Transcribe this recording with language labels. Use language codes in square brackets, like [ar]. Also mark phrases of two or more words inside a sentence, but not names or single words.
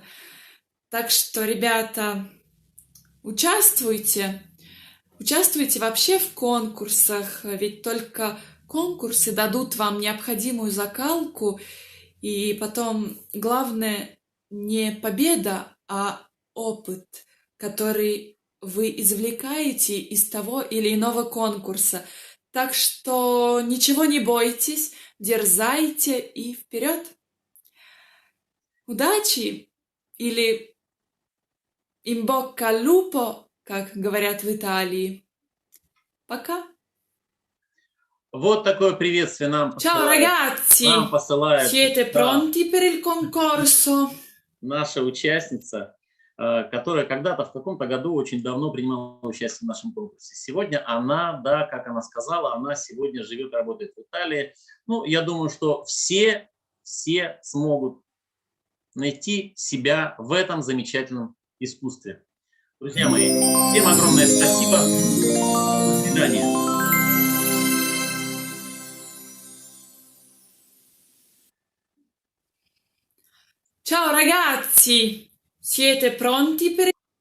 [ru] Так что, ребята, участвуйте вообще в конкурсах, ведь только конкурсы дадут вам необходимую закалку, и потом главное не победа, а опыт, который вы извлекаете из того или иного конкурса. Так что ничего не бойтесь, дерзайте и вперед! удачи или [it] in bocca al lupo, [ru] как говорят в Италии. Пока. Вот такое приветствие нам [it] Ciao ragazzi, [ru] посылает [it] siete pronti per il concorso? [ru] наша участница, которая когда-то в каком-то году очень давно принимала участие в нашем конкурсе. Сегодня она, да, как она сказала, она сегодня живет и работает в Италии. Ну, я думаю, что все смогут найти себя в этом замечательном искусстве. Друзья мои, всем огромное спасибо. До свидания. [it] Ciao ragazzi, siete pronti per